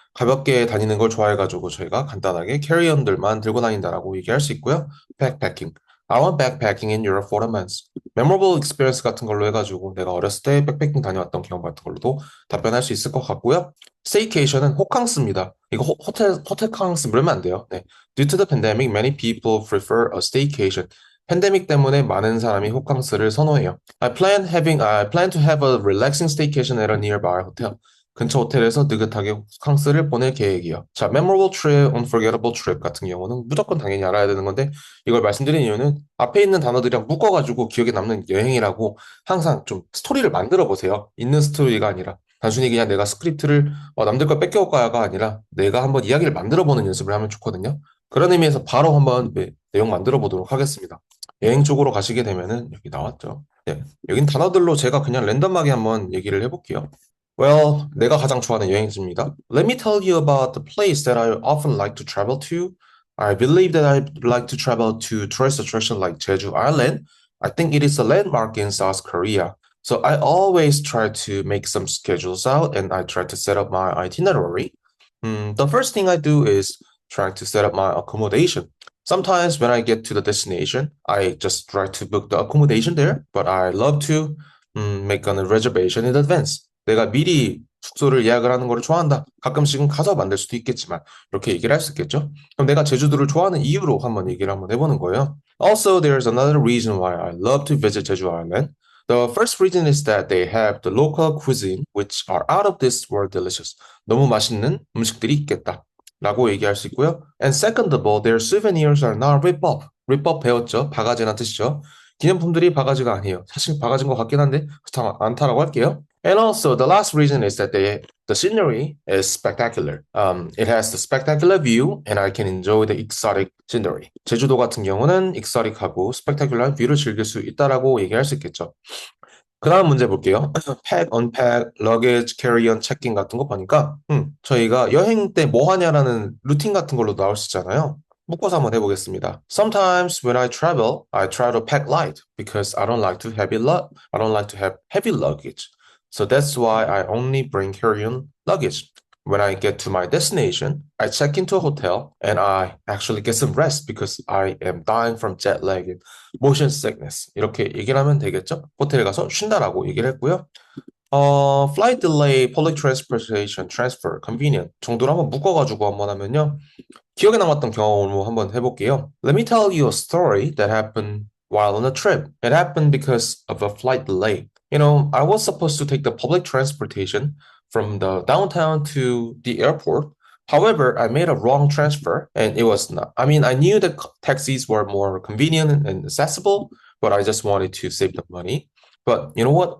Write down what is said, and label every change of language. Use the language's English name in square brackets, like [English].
[Korean] 가볍게 다니는 걸 좋아해가지고 저희가 간단하게 캐리언들만 들고 다닌다라고 얘기할 수 있고요. [English] backpacking. I went backpacking in Europe for a month. [Korean] memorable experience 같은 걸로 해가지고 내가 어렸을 때 백패킹 다녀왔던 경험 같은 걸로도 답변할 수 있을 것 같고요. staycation은 호캉스입니다. 이거 호텔 캉스 물으면 안 돼요. 네. [English] Due to the pandemic, many people prefer a staycation. [Korean] 팬데믹 때문에 많은 사람이 호캉스를 선호해요. [English] I plan to have a relaxing staycation at a nearby hotel. [Korean] 근처 호텔에서 느긋하게 호캉스를 보낼 계획이요. 자, memorable trip, unforgettable trip 같은 경우는 무조건 당연히 알아야 되는 건데 이걸 말씀드린 이유는 앞에 있는 단어들이랑 묶어가지고 기억에 남는 여행이라고 항상 좀 스토리를 만들어 보세요. 있는 스토리가 아니라 단순히 그냥 내가 스크립트를 남들 걸 뺏겨올까가 아니라 내가 한번 이야기를 만들어 보는 연습을 하면 좋거든요. 그런 의미에서 바로 한번 내용 만들어 보도록 하겠습니다. 여행 쪽으로 가시게 되면은 여기 나왔죠. 네, 여긴 단어들로 제가 그냥 랜덤하게 한번 얘기를 해볼게요. [English] Well, [Korean] 내가 가장 좋아하는 여행지입니다. [English] Let me tell you about the place that I often like to travel to. I believe that I like to travel to tourist attraction like Jeju Island. I think it is a landmark in South Korea. So I always try to make some schedules out and I try to set up my itinerary. The first thing I do is trying to set up my accommodation. Sometimes when I get to the destination, I just try to book the accommodation there, but I love to make a reservation in advance. [Korean] 내가 미리 숙소를 예약을 하는 거를 좋아한다. 가끔씩은 가서 만들 수도 있겠지만 이렇게 얘기를 할 수 있겠죠. 그럼 내가 제주도를 좋아하는 이유로 한번 얘기를 한번 해보는 거예요. [English] Also, there's another reason why I love to visit Jeju Island. The first reason is that they have the local cuisine, which are out of this world delicious. [Korean] 너무 맛있는 음식들이 있겠다. 라고 얘기할 수 있고요. [English] And second of all, their souvenirs are not rip-off. [Korean] rip-off 배웠죠? 바가지란 뜻이죠. 기념품들이 바가지가 아니에요. 사실 바가지인 것 같긴 한데 그렇지 않다라고 할게요. [English] And also, the last reason is that the scenery is spectacular. It has the spectacular view, and I can enjoy the exotic scenery. [Korean] 제주도 같은 경우는 익서릭하고 스펙타큘러한 뷰를 즐길 수 있다라고 얘기할 수 있겠죠. 그 다음 문제 볼게요. 팩, 언팩, 러게지, 캐리언, 체킹 같은 거 보니까 저희가 여행 때 뭐 하냐라는 루틴 같은 걸로 나올 수 있잖아요. 묶어서 한번 해보겠습니다. [English] Sometimes when I travel, I try to pack light because I don't like to have heavy luggage. So that's why I only bring carry-on luggage. When I get to my destination, I check into a hotel and I actually get some rest because I am dying from jet lag and motion sickness. [Korean] 이렇게 얘기를 하면 되겠죠? 호텔에 가서 쉰다라고 얘기를 했고요. flight delay, public transportation, transfer, convenient 정도로 한번 묶어가지고 한번 하면요. 기억에 남았던 경험으로 한번 해볼게요. [English] Let me tell you a story that happened while on a trip. It happened because of a flight delay. You know, I was supposed to take the public transportation from the downtown to the airport. However, I made a wrong transfer and it was not. I mean, I knew that taxis were more convenient and accessible, but I just wanted to save the money. But you know what?